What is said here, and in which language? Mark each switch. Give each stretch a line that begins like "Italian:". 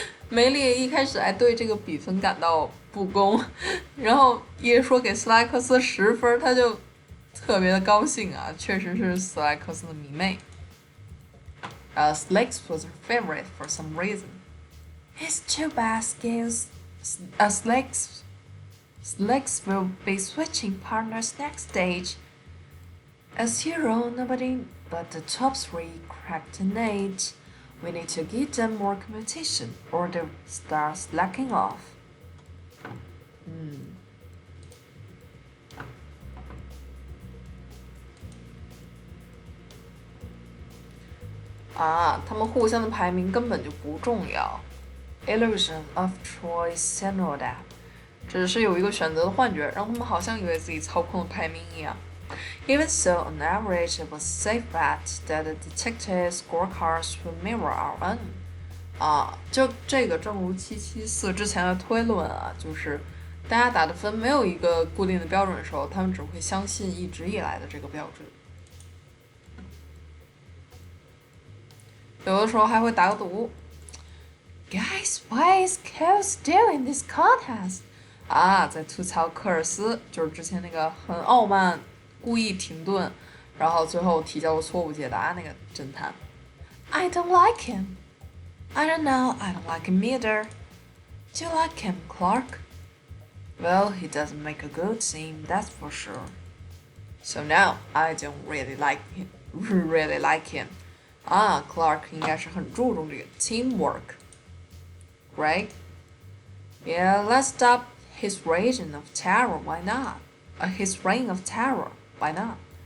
Chinese: 梅丽一开始还对这个比分感到不公，然后一说给斯莱克斯10分，他就特别的高兴啊，确实是斯莱克斯的迷妹。
English: Slicks was her favorite for some reason. It's too bad Slicks will be switching partners next stage. As usual, nobody but the top 3 cracked an 8. We need to give them more competition, or they'll start slacking off.
Chinese: Ah, 他们互相的排名根本就不重要。
English: Illusion of choice and all that.
Chinese: 只是有一个选择的幻觉，让他们好像以为自己操控了排名一样。
English: Even so, on average, it was a safe bet that the detective scorecards would mirror our own.
Chinese: 啊，就这个，正如774之前的推论啊，就是大家打的分没有一个固定的标准的时候，他们只会相信一直以来的这个标准。有的时候还会打个赌。
English: Guys, why is Cole still in this contest?
Chinese: 啊，在吐槽科尔斯，就是之前那个很傲慢。故意停顿，然后最后提交了错误解答那个侦探。
English: I don't like him. I don't know. I don't like him either. Do you like him, Clark? Well, he doesn't make a good team, that's for sure. So now I don't really like him.
Chinese: 啊 ，Clark 应该是很注重这个
English: teamwork, right? Yeah, let's stop his reign of terror. Why not? His reign of terror. Why not?